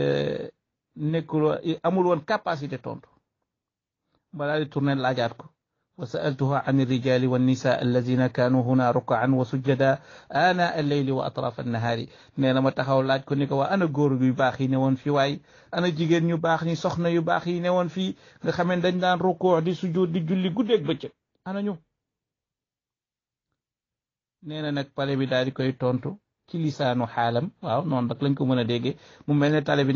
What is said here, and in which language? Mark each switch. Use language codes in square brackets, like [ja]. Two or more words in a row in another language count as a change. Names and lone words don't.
[wo] nekkul amul woon capacité tontu ba daal di tourné laajaat ko [ar] وسألته عن الرجال والنساء الذين كانوا هنا ركعا وسجدا آناء الليل وأطراف النهار [wo] نينا ما taxaw laaj ko ni ko waa ana góor yu baax yi newoon fi waay ana jigéen ñu baax ñi soxna yu baax yi newoon fii nga xamee dañ daan rukuu di sujud di julli guddeeg bëccëg ana ñu nee na nag pale bi daal di koy tontu ci lisaanu xaalam waaw noonu nag lañ ko mën a déggee mu mel ne tale bi nee